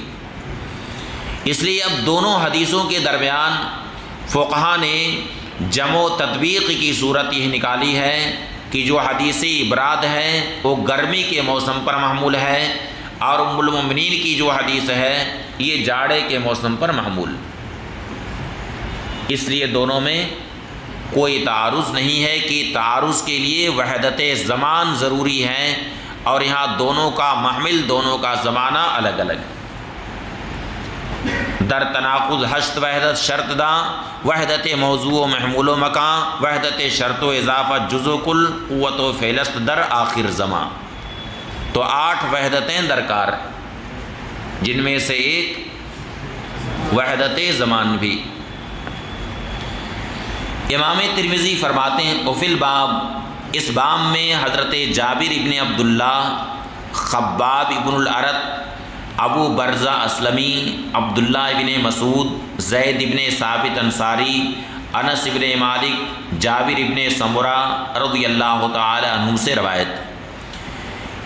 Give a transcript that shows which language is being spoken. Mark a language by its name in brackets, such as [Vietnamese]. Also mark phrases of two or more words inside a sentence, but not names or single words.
[Urdu] اس لیے اب دونوں حدیثوں کے درمیان فقہا نے جمع و تطبیق کی صورت یہ نکالی ہے کہ جو حدیث ابراد ہے وہ گرمی کے موسم پر محمول ہے اور ام المؤمنین کی جو حدیث ہے یہ جاڑے کے موسم پر محمول۔ اس لیے دونوں میں کوئی تعارض نہیں ہے کہ تعارض کے لیے وحدت زمان ضروری ہے، اور یہاں دونوں کا محمل دونوں کا زمانہ الگ الگ ہے۔ [Persian] در تناقض ہشت وحدت شرط دا، وحدت موضوع و محمول و مکان، وحدت شرط و اضافت جز و کل، قوت و فعلست در آخر زمان۔ [Urdu] تو 8 وحدتیں درکار، جن میں سے ایک وحدت زمان بھی۔ امام ترمذی فرماتے ہیں [Arabic] وفی الباب، [Urdu] اس باب میں حضرت جابر ابن عبداللہ، خباب ابن الارت، ابو برزہ اسلمی، عبداللہ ابن مسعود، زید ابن ثابت انصاری، انس ابن مالک، جابر ابن سمرہ [Arabic] رضی اللہ تعالی عنہم [Urdu] سے روایت۔